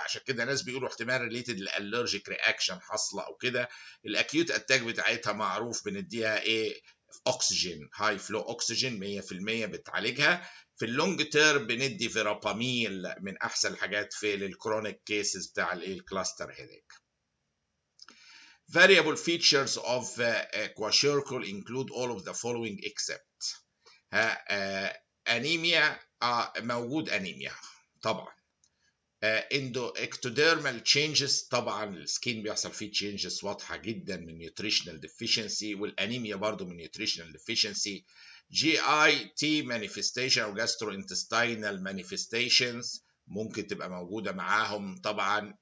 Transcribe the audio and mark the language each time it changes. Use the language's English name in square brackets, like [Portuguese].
[Arabic] عشان كده ناس بيقولوا احتمال ريليتد للالرجيك رياكشن حاصله او كده. الاكيوت اتاك بتاعتها معروف بنديها ايه اكسجين هاي فلو اكسجين 100% بتعالجها. في اللونج تيرم بندي فيراباميل من احسن الحاجات في الكرونيك كيسز بتاع الكلاستر هيديك. [English] Variable features of kwashiorkor include all of the following except anemia. [Arabic] موجود انيميا طبعا. [English] ectodermal changes [Arabic] طبعا السكين بيحصل فيه changes واضحه جدا من [English] nutritional deficiency [Arabic] والانيميا برضو من nutritional deficiency. [English] GIT manifestation [Arabic] او [English] gastrointestinal manifestations [Arabic] ممكن تبقى موجوده معاهم طبعا.